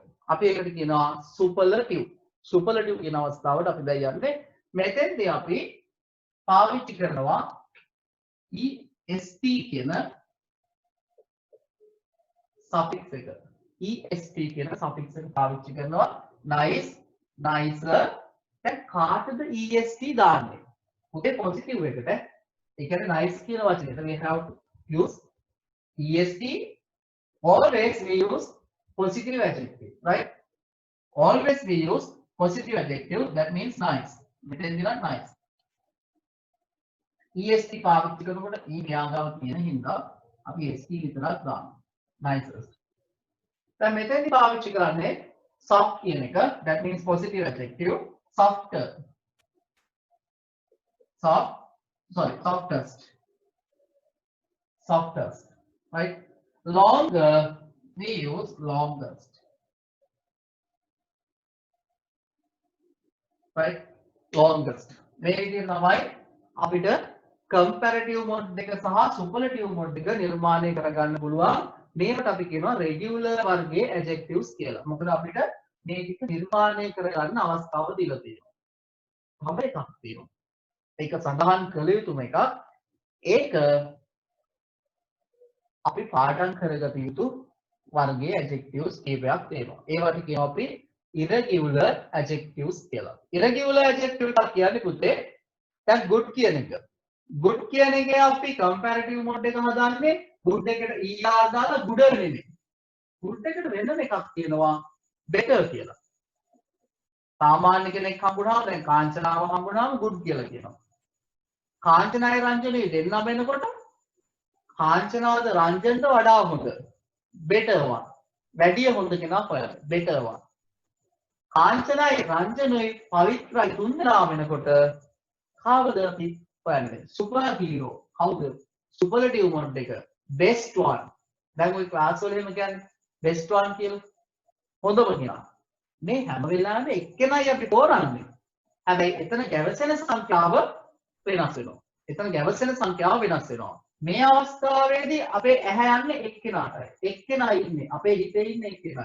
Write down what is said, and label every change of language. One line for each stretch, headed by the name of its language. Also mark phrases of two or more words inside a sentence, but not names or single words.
Sinhala: අපි ඒකට කියනවා සුපර්ලටිව්. සුපර්ලටිව් කියන අවස්ථාවට අපි දැන් යන්නේ මෙතෙන්දී අපි පාවිච්චි කරනවා EST කියන suffix එක. EST කියන suffix එක පාවිච්චි කරනවා
English: nice, nicer.
Sinhala: දැන් කාටද EST දාන්නේ? මොකද positive එකට. ඒ කියන්නේ nice කියන වචනේට
English: we have to use EST. Always we use positive adjective, right? Always we use positive adjective, that means nice.
Sinhala: මෙතෙන්දී නම් nice. EST පාවිච්චි කරනකොට E න්‍යාගාව තියෙන හින්දා අපි ST විතරක් දානවා. nicest. දැන් මෙතෙන්දී පාවිච්චි කරන්නේ soft කියන එක,
English: that means positive adjective. Softer. Softest. Softest. Right? Longer, we use longest. Right? Longest.
Sinhala: මේ විදිහට තමයි අපිට
English: comparative mode
Sinhala: එක සහ
English: superlative mode
Sinhala: එක නිර්මාණය කරගන්න පුළුවන්. මේකට අපි කියනවා regular වර්ගයේ adjectives කියලා. මොකද අපිට මේක නිර්මාණය කරගන්න අවස්ථාව දීලා තියෙනවා. හැම එකක් තියෙනවා. ඒක සඳහන් කළ යුතුම එකක්. ඒක අපි පාඩම් කරගත යුතු වර්ගයේ adjectives කීපයක් තියෙනවා. ඒවට කියනවා අපි
English: irregular adjectives
Sinhala: කියලා.
English: irregular adjective
Sinhala: එක කියන්නේ පුතේ දැන් good කියන එක. good කියන එකේ අපි
English: comparative mode
Sinhala: එක හදාන්නේ good එකට er දාලා gooder නෙමෙයි. good එකට වෙනම එකක් තියෙනවා better කියලා. සාමාන්‍ය කෙනෙක් හම්බුනහම දැන් කාංචනාව හම්බුනහම good කියලා කියනවා. කාංචනායි රංජනයි දෙන්න වෙනකොට කාංචනාවද රංජනට වඩා හොඳ
English: better one.
Sinhala: වැඩිය හොඳ කෙනා හොයන්න
English: better one.
Sinhala: කාංචනායි රංජනයි පවිත්‍රායි තුන්දෙනා වෙනකොට කාවද අපි හොයන්නේ?
English: super hero.
Sinhala: කවුද?
English: superlative mode
Sinhala: එක.
English: best one.
Sinhala: දැන් ඔය ක්ලාස් වල එහෙම කියන්නේ
English: best one
Sinhala: කියලා. හොඳම කෙනා. මේ හැම වෙලාවෙම එක්කෙනයි අපි තෝරන්නේ. හැබැයි එතන ගැවසෙන සංඛ්‍යාව වෙනස් වෙනවා. එතන ගැවසෙන සංඛ්‍යාව වෙනස් වෙනවා. මේ අවස්ථාවේදී අපේ ඇහැ යන්නේ එක්කෙනාටයි. එක්කෙනා ඉන්නේ. අපේ හිතේ ඉන්නේ එක්කෙනයි.